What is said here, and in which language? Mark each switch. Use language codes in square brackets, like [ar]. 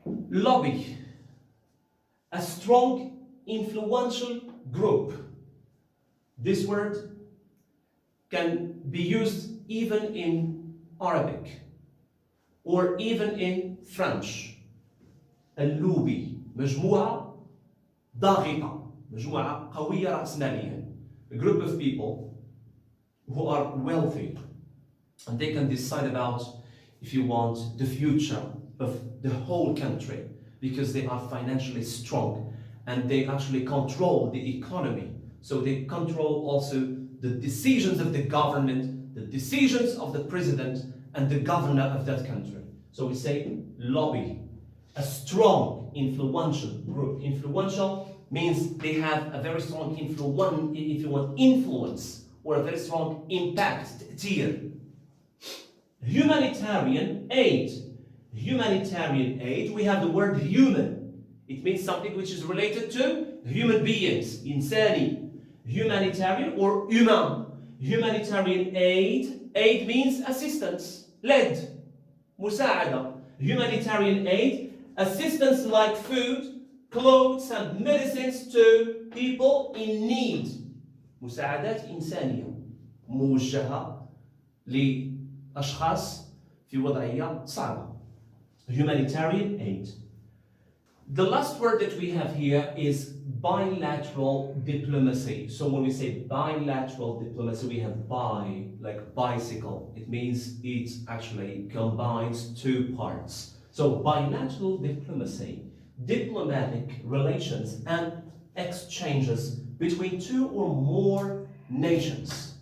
[en] Lobby. A strong, influential group. This word can be used even in Arabic or even in French. [ar] اللوبي مجموعة ضاغطة، مجموعة قوية رأسماليا. [en] A group of people who are wealthy and they can decide about, if you want, the future of the whole country because they are financially strong and they actually control the economy. So they control also the decisions of the government, the decisions of the president and the governor of that country. So we say lobby. A strong, influential group. Influential means they have a very strong influence or a very strong impact tier. Humanitarian aid. Humanitarian aid, we have the word human. It means something which is related to human beings, insani. Humanitarian or humain. Humanitarian aid. Aid means assistance. L'aide. مساعدة. Humanitarian aid. Assistance like food, clothes and medicines to people in need. [ar] مساعدات إنسانية موجهة لأشخاص في وضعية صعبة. [en] Humanitarian aid. The last word that we have here is bilateral diplomacy. So when we say bilateral diplomacy, we have bi, like bicycle. It means it actually combines two parts. So bilateral diplomacy, diplomatic relations and exchanges between two or more nations.